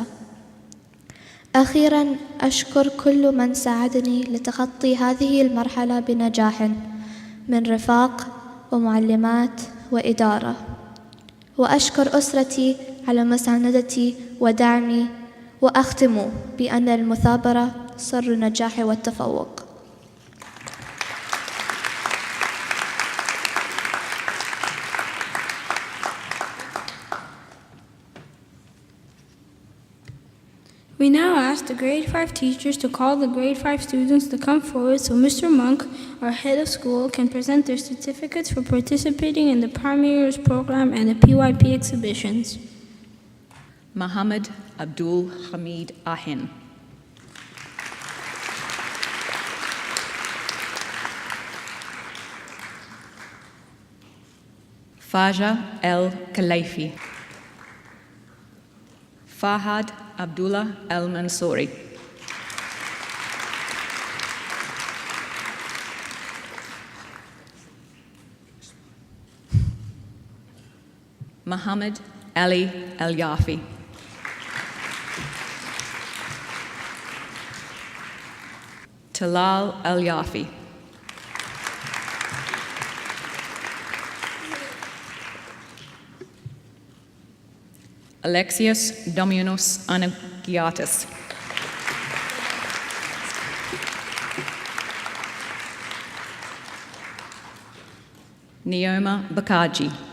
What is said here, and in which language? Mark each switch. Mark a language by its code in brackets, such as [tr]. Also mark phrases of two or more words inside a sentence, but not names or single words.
[ar] أخيرا أشكر كل من ساعدني لتخطي هذه المرحلة بنجاح من رفاق ومعلمات وإدارة، وأشكر أسرتي على مساندتي ودعمي، وأختم بأن المثابرة سر النجاح والتفوق. [en] We now ask the grade 5 teachers to call the grade 5 students to come forward so Mr. Monk, our head of school, can present their certificates for participating in the primary years program and the PYP exhibitions. Mohammed Abdul Hamid Ahin. Faja El Khalaifi. Fahad Abdullah El Mansouri. Muhammad Ali El Yafi. Talal El Yafi. Alexios Dominus Anagiatis. Neoma Bakaji.